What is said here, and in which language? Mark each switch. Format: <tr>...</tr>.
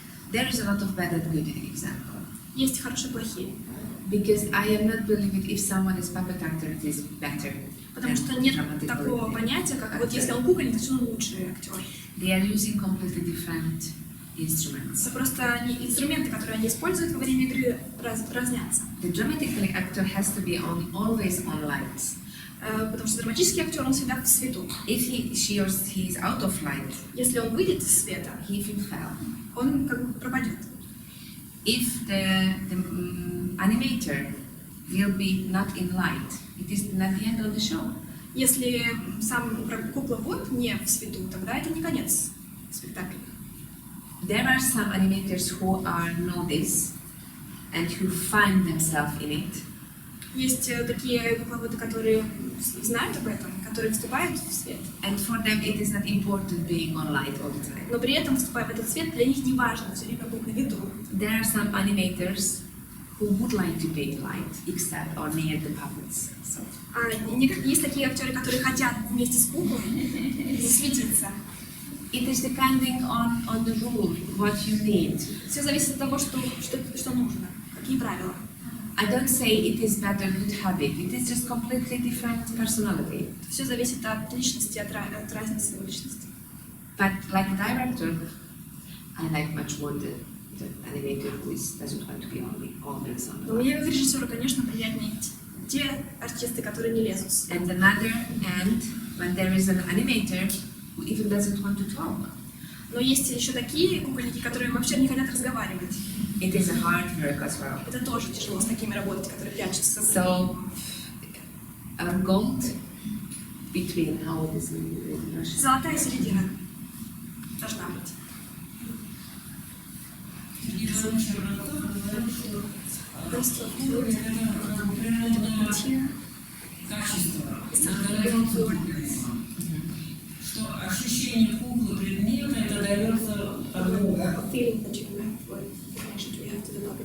<en>there is a lot of bad and good example.</en> <ru>Есть хорошие и плохие.</ru> <en>Because I am not believing if someone is puppet actor, it is better.</en> <ru>Потому</ru> <en>than</en> <ru>что нет</ru> <en>dramatical</en> <ru>такого понятия, как вот если он кукольник, то он лучший актер.</ru> <en>They are using completely different instruments.</en> <ru>Это просто инструменты, которые они используют во время игры, разнятся.</ru> <en>The dramatical actor has to be always on lights.</en> <ru>Потому что драматический актер, он всегда в свету.</ru> <en>If she or he is out of light,</en> <ru>Если он выйдет из света,</ru> <en>he will fail.</en> <ru>он как бы пропадет.</ru> <en>If the animator will be not in light, it is not the end of the show.</en> <ru>Если сам кукла вот не в свету, тогда это не конец спектакля.</ru> <en>There are some animators who know this and who find themselves in it.</en> <ru>Есть такие кукловоды, которые знают об этом, которые вступают в свет.</ru> <en>And for them it is not important being on light all the time.</en> <ru>Но при этом, вступая в этот свет, для них не важно все время быть на виду.</ru> <en>There are some animators who would like to be in light, except or near the puppets. So,</en> <ru>Есть такие актеры, которые хотят вместе с куклой засветиться.</ru> <en>it is depending on the rule, what you need.</en> <ru>Все зависит от того, что нужно, какие правила.</ru> <en>I don't say it is bad or good habit, it is just completely different personality.</en> <ru>Все зависит от личности, от разницы в личности.</ru> <en>But like a director, I like much more the animator who doesn't want to be always on the</en> <ru>Но</ru> <en>light.</en> <ru>мне как режиссеру, конечно, приятнее те артисты, которые не лезут в свет.</ru> <en>And another end, when there is an animator who even doesn't want to talk.</en> <ru>Но есть еще такие кукольники, которые вообще не хотят разговаривать.</ru> <en>It is a hard work as well.</en> <ru>Это тоже тяжело с такими работать, которые прячутся.</ru> <en>So, a gold between how it is in Russian.</en> <ru>Золотая середина должна быть. Сергей Иванович Воронцов говорил, что Просто кукла — это природное качество, наделенное куклой. Что ощущение куклы предмета это дается от Бога.</ru> <en>feeling that you have for connection to have to</en>